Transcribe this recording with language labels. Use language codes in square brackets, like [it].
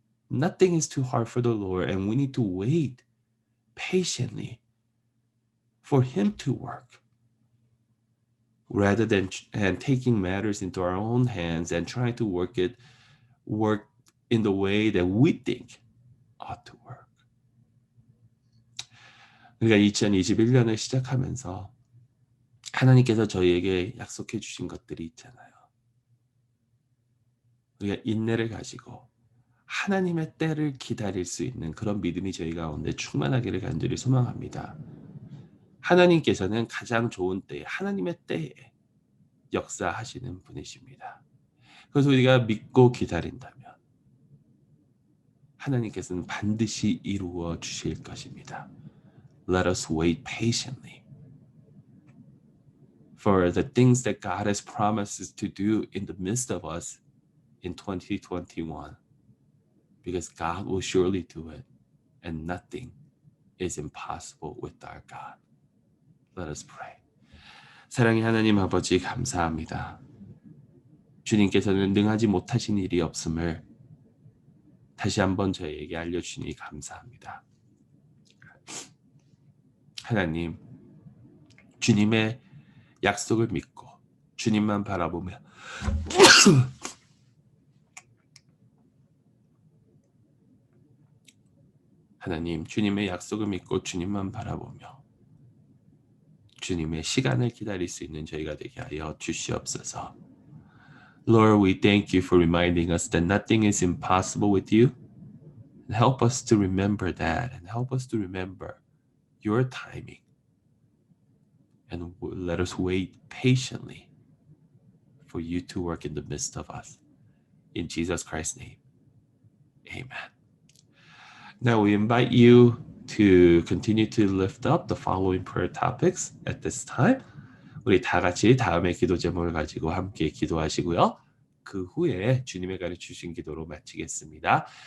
[en] Nothing is too hard for the Lord, and we need to wait patiently for him to work rather than taking matters into our own hands and trying to work in the way that we think ought to work. [ko] 그러니까 2021년을 시작하면서 하나님께서 저희에게 약속해 주신 것들이 있잖아요. 우리가 인내를 가지고 하나님의 때를 기다릴 수 있는 그런 믿음이 저희 가운데 충만하기를 간절히 소망합니다. 하나님께서는 가장 좋은 때에 하나님의 때에 역사하시는 분이십니다. 그래서 우리가 믿고 기다린다면 하나님께서는 반드시 이루어 주실 것입니다. [en] Let us wait patiently for the things that God has promised us to do in the midst of us in 2021. because God will surely do it, and nothing is impossible with our God. Let us pray. [ko] 사랑의 하나님 아버지 감사합니다. 주님께서는 능하지 못하신 일이 없음을 다시 한번 저희에게 알려주시니 감사합니다. 하나님, 주님의 약속을 믿고 주님만 바라보며 하나님, 주님의 약속을 믿고 주님만 바라보며 주님의 시간을 기다릴 수 있는 저희가 되게 하여 주시옵소서. [en] Lord, we thank you for reminding us that nothing is impossible with you. And help us to remember that, and help us to remember your timing. And let us wait patiently for you to work in the midst of us. In Jesus Christ's name, amen. Now we invite you to continue to lift up the following prayer topics at this time. [ko] 우리 다 같이 다음의 기도 제목을 가지고 함께 기도하시고요. 그 후에 주님의 가르쳐 주신 기도로 마치겠습니다.